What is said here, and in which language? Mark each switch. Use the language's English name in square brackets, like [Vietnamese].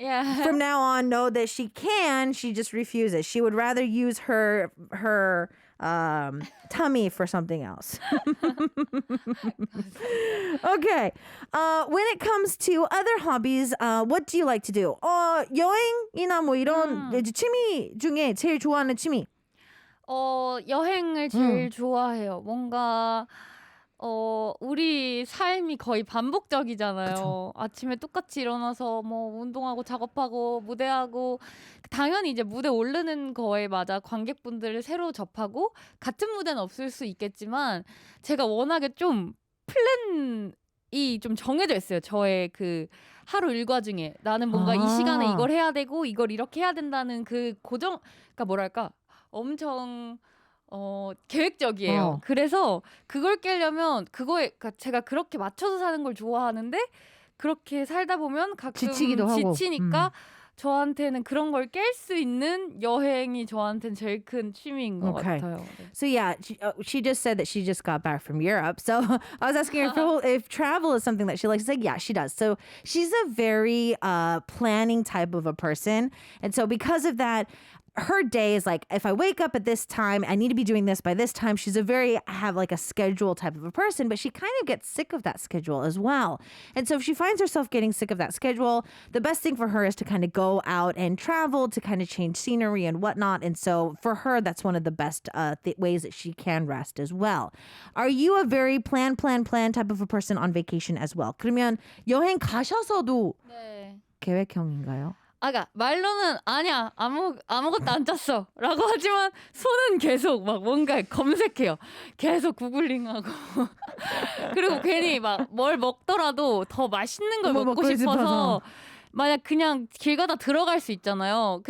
[English] Yeah. From now on, know that she can. She just refuses. She would rather use her tummy for something else. Okay. When it comes to other hobbies, what do you like to do? [Korean] 여행이나 뭐 이런 취미 중에 제일 좋아하는 취미. 여행을 제일 좋아해요. 뭔가 우리 삶이 거의 반복적이잖아요. 그쵸. 아침에 똑같이 일어나서 뭐 운동하고 작업하고 무대하고 당연히 이제 무대 오르는 거에 맞아 관객분들을 새로 접하고 같은 무대는 없을 수 있겠지만 제가 워낙에 좀 플랜이 좀 정해져 있어요. 저의 그 하루 일과 중에 나는 뭔가 이 시간에 이걸 해야 되고 이걸 이렇게 해야 된다는 그 그러니까 뭐랄까 엄청 계획적이에요. 그래서 그걸 깨려면 그러니까 제가 그렇게 맞춰서 사는 걸 좋아하는데 그렇게 살다 보면 가끔 지치니까 저한테는 그런 걸 깰 수 있는 여행이 저한테는 제일 큰 취미인 것 같아요. 네. [English] So yeah, she just said that she just got back from Europe. So I was asking her if travel is something that she likes. She's like, yeah, she does. So she's a very planning type of a person. And so because of that, her day is like, if I wake up at this time, I need to be doing this by this time. She's have like a schedule type of a person, but she kind of gets sick of that schedule as well. And so if she finds herself getting sick of that schedule, the best thing for her is to kind of go out and travel to kind of change scenery and whatnot. And so for her, that's one of the best ways that she can rest as well. Are you a very plan type of a person on vacation as well? [Korean] 그러면 여행 가셔서도 네. 계획형인가요? 그러니까 말로는 아니야 아무것도 안 짰어 라고 하지만 손은 계속 막 뭔가 검색해요. 계속 구글링하고 그리고 괜히 막 뭘 먹더라도 더 맛있는 걸 먹고 싶어서 만약 그냥 길 가다 들어갈 수 있잖아요.